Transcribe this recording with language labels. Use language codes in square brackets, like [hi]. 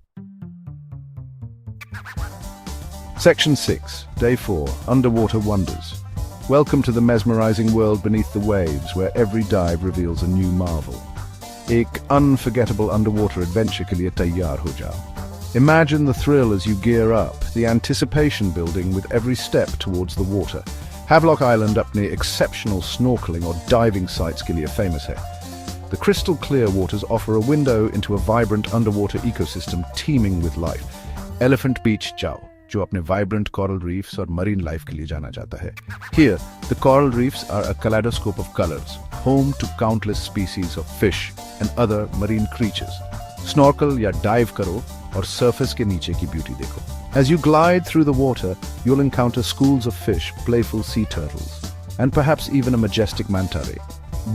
[en] Section 6, Day 4, Underwater Wonders. Welcome to the mesmerizing world beneath the waves, where every dive reveals a new marvel. [hi] एक unforgettable underwater adventure के लिए तैयार हो जाओ। [en] Imagine the thrill as you gear up, the anticipation building with every step towards the water. [hi] Havelock Island अपने exceptional snorkeling और diving sites के लिए famous है। [en] The crystal clear waters offer a window into a vibrant underwater ecosystem teeming with life. [hi] Elephant Beach जाओ, जो अपने vibrant coral reefs और marine life के लिए जाना जाता है। [en] Here, the coral reefs are a kaleidoscope of colors, home to countless species of fish and other marine creatures. [hi] Snorkel या dive करो और surface के नीचे की beauty देखो। [en] As you glide through the water, you'll encounter schools of fish, playful sea turtles, and perhaps even a majestic manta ray.